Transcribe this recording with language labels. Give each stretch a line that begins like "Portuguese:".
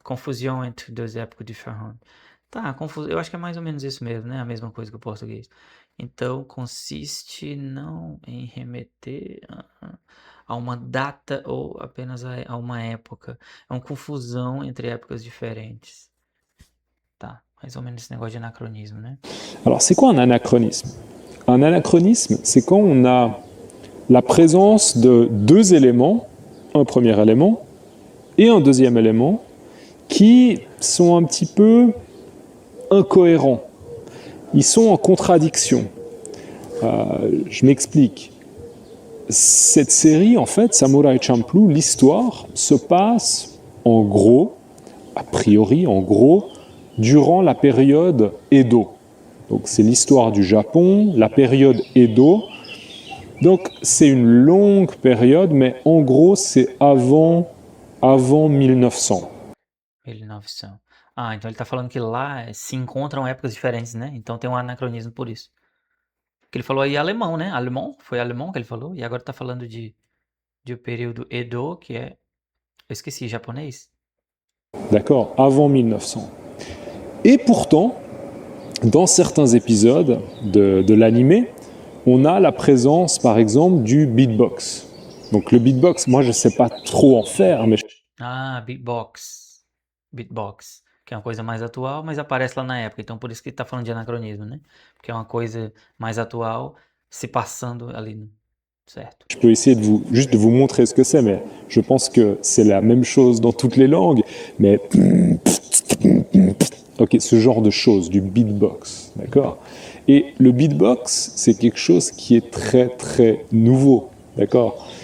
Portuguese: Confusão entre duas épocas diferentes. Tá, eu acho que é mais ou menos isso mesmo, né? A mesma coisa que o português. Então, consiste não em remeter a uma data ou apenas a uma época. É uma confusão entre épocas diferentes. Tá, mais ou menos esse negócio de anacronismo, né?
French: Alors, c'est quoi un anachronisme? Un anachronisme, c'est quand on a la présence de deux éléments, un premier élément et un deuxième élément, qui sont un petit peu incohérents. Ils sont en contradiction. Je m'explique. Cette série, en fait, Samurai Champloo, l'histoire se passe en gros, a priori, en gros, durant la période Edo. Donc c'est l'histoire du Japon, la période Edo. Donc c'est une longue période, mais en gros c'est avant 1900. 1900.
Portuguese: Então ele tá falando que lá se encontram épocas diferentes, né? Então tem um anacronismo por isso. Porque ele falou aí alemão, né? Alemão, foi alemão que ele falou, e agora tá falando de o período Edo, que é. Eu esqueci, japonês?
French: D'accord? Avant 1900. Et pourtant, dans certains épisodes de l'animé, on a la présence, par exemple, du beatbox. Donc le beatbox, moi je ne sais pas trop en faire, mais Beatbox. Beatbox.
Portuguese: Que é uma coisa mais atual, mas aparece lá na época. Então por isso que tá falando de anacronismo, né? Porque é uma coisa mais atual se passando ali, certo?
French: je peux essayer de juste de vous montrer ce que c'est, mais je pense que c'est la même chose dans toutes les langues. Mais ok, ce genre de choses, du beatbox, d'accord? Et le beatbox, c'est quelque chose qui est très très nouveau, d'accord?